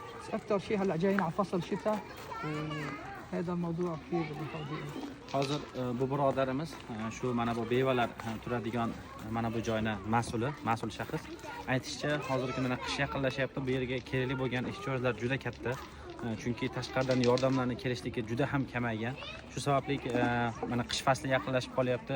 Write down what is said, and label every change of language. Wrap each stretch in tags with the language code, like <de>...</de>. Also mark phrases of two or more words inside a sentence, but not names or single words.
<ar>أكثر شيء هلا جايين على فصل شتاء وهذا الموضوع كثير بخوف.</ar> <uz>Hozir bu birodarimiz shu mana bu bevalar turadigan mana bu joyning mas'ul shaxs aytishicha, hozirgi mana qish yaqinlashyapti, bu yerga kerakli bo'lgan ehtiyojlar juda katta. Chunki tashqaridan yordamlarning kelishligi juda ham kamaygan. Shu sababli mana qish fasli yaqinlashib qolyapti.</uz>